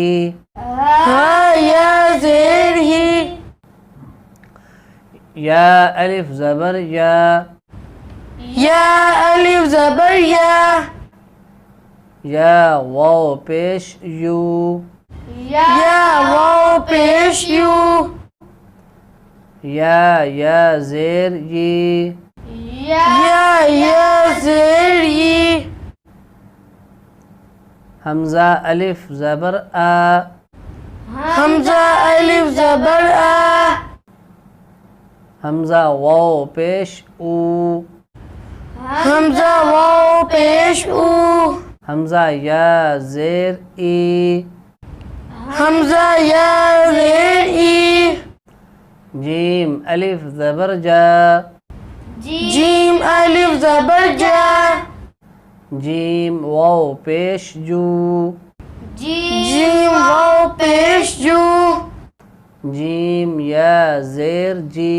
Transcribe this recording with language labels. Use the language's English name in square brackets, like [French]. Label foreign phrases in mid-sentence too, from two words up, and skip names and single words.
[Urdu] ہا یا زیر ہی، یا الف زبر یا، یا الف زبر یا، یا واو پیش یو، یا واو پیش یو، یا زیر یی، یا زیر ی، حمزہ الف زبر آ، حمزہ الف زبر آ، حمزہ واو پیش او، حمزہ واو پیش او، حمزہ یا زیر ای، حمزہ یا زیر ای، جیم الف زبر جا، جیم الف زبر جا، جیم واو پیش جو، جیم واو پیش جو، جیم یا زیر جی،